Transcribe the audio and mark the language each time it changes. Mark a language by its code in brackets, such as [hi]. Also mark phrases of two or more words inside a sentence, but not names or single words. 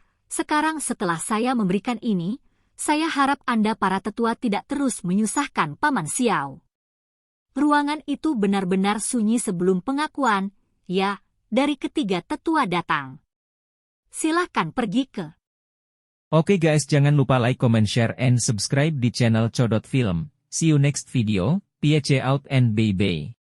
[id] Sekarang setelah saya memberikan ini, saya harap Anda para tetua tidak terus menyusahkan Paman Xiao." Ruangan itu benar-benar sunyi sebelum pengakuan, ya, dari ketiga tetua datang. Silahkan pergi ke. Oke guys, jangan lupa [en] like, comment, share, and subscribe [id] di channel Codot Film. [en] See you next video, peace out and bye-bye.